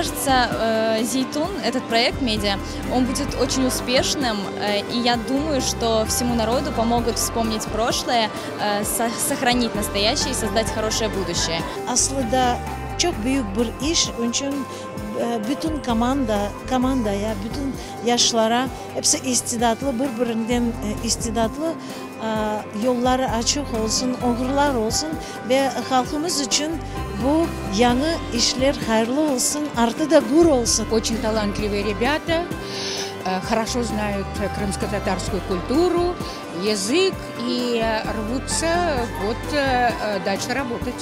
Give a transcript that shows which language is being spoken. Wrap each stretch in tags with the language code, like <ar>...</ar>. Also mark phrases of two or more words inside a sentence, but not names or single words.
<ru>кажется, Зейтун, этот проект медиа, он будет очень успешным, и я думаю, что всему народу помогут вспомнить прошлое, сохранить настоящее и создать хорошее будущее.</ru> <crh>Aslında çok büyük bir iş, onun için bütün komandaya, bütün yaşlara, hepsi istidatlı, birbirinden istidatlı, yolları açık olsun, uğurlar olsun ve halkımız için bu yeni işler hayırlı olsun, artı da gurur olsun.</crh> <ru>Очень талантливые ребята, хорошо знают крымско-татарскую культуру, язык и рвутся дальше работать.</ru>